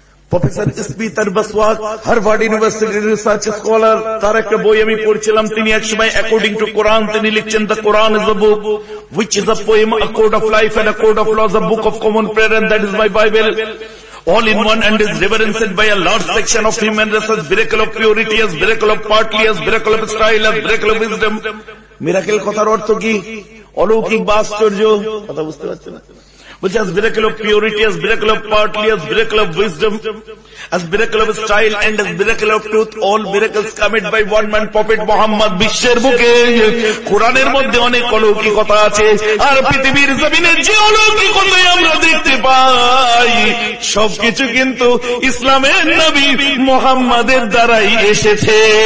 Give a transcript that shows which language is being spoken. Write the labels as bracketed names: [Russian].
[Bangla] Professor স্পিতার বসওয়াত Harvard ইউনিভার্সিটির research scholar, তার একটা বই আমি পড়ছিলাম, তিনি একসময় অ্যাকর্ডিং টু কোরআন তিনি লিখছেন, [English] The Koran is the book which is the poem a code of life and a code of laws a book of common prayer and that is my Bible all in one and is reverenced by a large section of human race as miracle of purity, as miracle of partly, as miracle of style, as miracle of wisdom. [Bangla] Miracle কথার অর্থ কি? অলৌকিক বাস্তর্য, কথা বুঝতে পারছেন? [English] Which has miracle of purity, as miracle of partly, as miracle of wisdom, as miracle of style and as miracle of truth, all miracles committed by one man, prophet Muhammad. [Bangla] বিশ্বের বুকে কোরআনের মধ্যে অনেক অলৌকিক কথা আছে, আর পৃথিবীর জমিনে যে অলৌকিক কথাই আমরা দেখতে পাই সবকিছু কিন্তু ইসলামের নবী মুহাম্মাদের দ্বারাই এসেছে।